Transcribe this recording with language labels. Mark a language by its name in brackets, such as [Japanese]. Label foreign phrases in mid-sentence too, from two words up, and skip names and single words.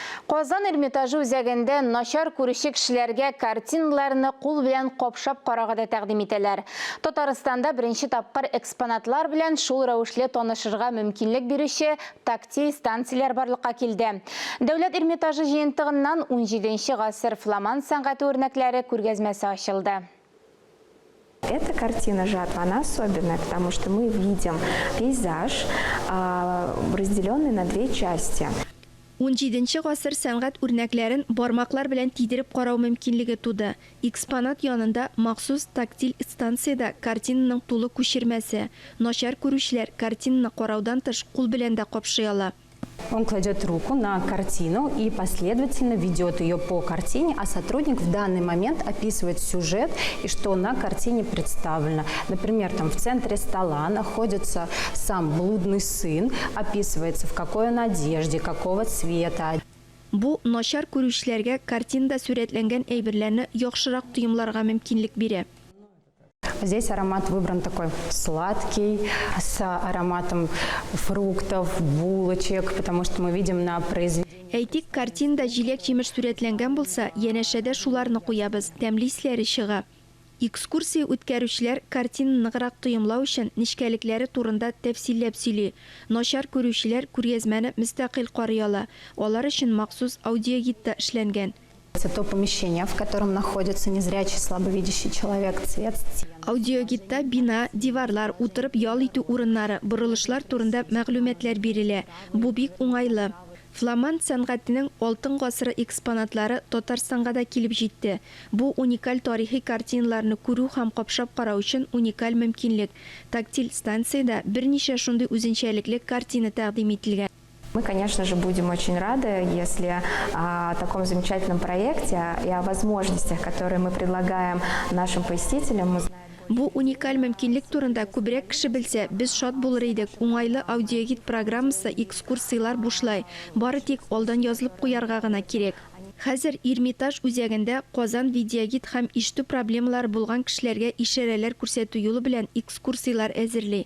[Tatar] Казан Эрмитажы үзәгендә начар күрүче кешеләргә картиналарны кул белән капшап карарга тәкъдим итәләр. Татарстанда беренче тапкыр экспонатлар белән шул рәвешле танышырга мөмкинлек бирүче тактиль станцияләр барлыкка килде. Дәүләт Эрмитажы җыентыгыннан 17нче гасыр фламанд сәнгате үрнәкләре күргәзмәсе ачылды. [Russian] Эта картина «Жатва», она особенная, потому что мы видим пейзаж, разделенный на две части. [Tatar] 17нче гасыр сәнгать үрнәкләрен бармаклар белән тидереп карау мөмкинлеге туды. Экспонат янында махсус тактиль станциядә картинаның тулы күчермәсе. Начар күрүчеләр картинаны караудан тыш кул белән дә капшый ала. [Russian] Он кладет руку на картину и последовательно ведет ее по картине, а сотрудник в данный момент описывает сюжет и что на картине представлено. Например, там в центре стола находится сам блудный сын, описывается в какой он одежде, какого цвета. [Tatar] Бу начар күрүчеләргә картинада сурәтләнгән әйберләрне яхшырак тоемларга мөмкинлек бирә. [Russian] Здесь аромат выбран такой сладкий, с ароматом фруктов, булочек, потому что мы видим на произведении. [Tatar] Әйтик, картинада җиләк-җимеш сурәтләнгән булса, янәшәдә шуларны куябыз, тәмле исләре чыга. Экскурсия үткәрүчеләр картинаны ныграк тоемлау өчен нечкәлекләре турында тәфсилләп сөйли. Начар күрүчеләр күргәзмәне мөстәкыйль карый ала. Алар өчен махсус аудиогидта эшләнгән. [Russian] Это то помещение, в котором находится незрячий слабовидящий человек, цвет стен. [Tatar] Аудиогидта бина, диварлар, утырып ял итү урыннары, борылышлар турында мәгълүматлар бирелә. Бу бик уңайлы. Фламанд сәнгатенең алтын гасыры экспонатлары Татарстанга да килеп җитте. Бу уникаль тарихи картиналарны күрү һәм капшап карау өчен уникаль мөмкинлек. Тактиль станциядә берничә шундый үзенчәлекле картина тәкъдим ителгән. [Russian] Мы, конечно же, будем очень рады, если о таком замечательном проекте и о возможностях, которые мы предлагаем нашим посетителям, мы знаем. [Tatar] Бу уникаль мөмкинлек турында күбрәк кеше белсә, без шат булыр идек. Уңайлы аудиогид программасы экскурсиялар бушлай. Бары тик алдан язылып куярга гына кирәк. Хәзер Эрмитаж үзәгендә Казан видеогид һәм ишетү проблемалары булган кешеләргә ишарәләр күрсәтү юлы белән экскурсиялар әзерли.